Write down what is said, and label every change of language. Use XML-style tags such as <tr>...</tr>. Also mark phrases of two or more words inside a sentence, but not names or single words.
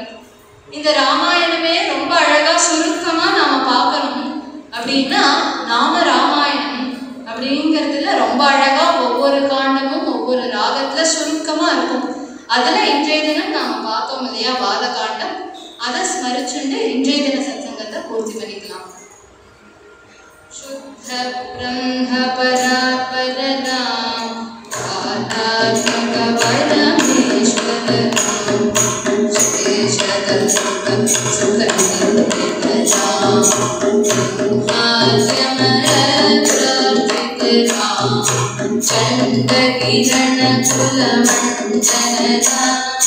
<ta>இந்த ராமாயணமே ரொம்ப அழகா சுருக்கமா நாம பார்க்கணும் அப்படின்னா, நாம ராமாயணம் அப்படிங்கிறதுல ரொம்ப அழகா ஒவ்வொரு காண்டமும் ஒவ்வொரு ராகத்துல சுருக்கமா இருக்கும். அதுல இன்றைய தினம் நாம பார்த்தோம் இல்லையா பால காண்டம், அதை ஸ்மரிச்சுட்டு இன்றைய தின சத்சங்கத்தை பூர்த்தி பண்ணிக்கலாம்.</ta> <sa>शुद्ध ब्रह्म परापर राम आत्मक परमेश्वर शेषदल सुख राम आर्यमर प्रकृत राम चंद किरण कुल मंडन राम</sa>